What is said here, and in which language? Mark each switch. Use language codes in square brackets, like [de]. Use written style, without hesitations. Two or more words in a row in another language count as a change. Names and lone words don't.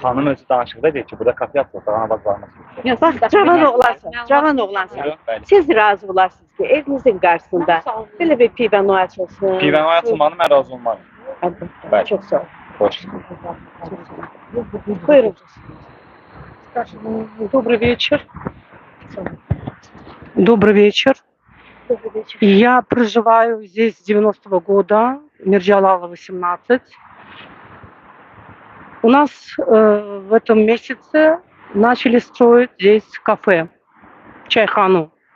[az] Xanım özü danışıqda deyir ki, burada kafe açılacaq, ana bacılarımız. Yox, Bax, siz də cavan bilmirsiniz. oğlansın, cavan oğlansın. Bəli. Siz razı olasınız ki, evinizin qarşısında belə bir pivano açılsın. Pivənoy açılmanı mən razı olmalıyım. Bəli. Çok sağ ol. Xoş. Buyurun. [ru] Добрый вечер. Добрый вечер. Добрый вечер. Я проживаю здесь с 90-го года, Мирджалала, 18. У нас в этом месяце начали строить здесь кафе, чайхану.